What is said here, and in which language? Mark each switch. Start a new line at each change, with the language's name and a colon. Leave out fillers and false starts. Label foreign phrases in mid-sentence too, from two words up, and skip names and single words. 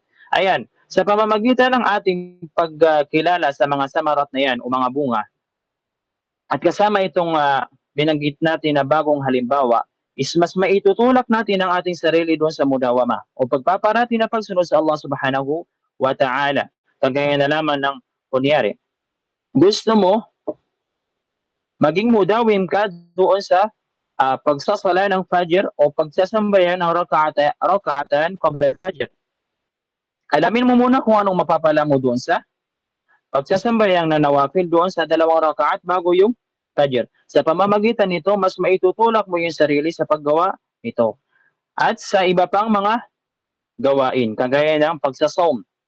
Filipino: Ayan, sa pamamagitan ng ating pagkilala sa mga samarat na yan o mga bunga, at kasama itong binanggit natin na bagong halimbawa, is mas maitutulak natin ang ating sarili doon sa mudawama o pagpaparati na pagsunod sa Allah
Arabic: سبحانه وتعالى.
Filipino: Kagaya na lamang ng kunyari, gusto mo maging mudawim ka doon sa pagsasala ng Fajr o pagsasambayan ng
Arabic: ركعتان قبل الفجر.
Filipino: Alamin mo muna kung anong mapapala mo doon sa pagsasambayang na nawafil doon sa 2 rakaat bago yung Fajr. Sa pamamagitan nito, mas maitutulak mo yung sarili sa paggawa nito. At sa iba pang mga gawain, kagaya ng pagsasom.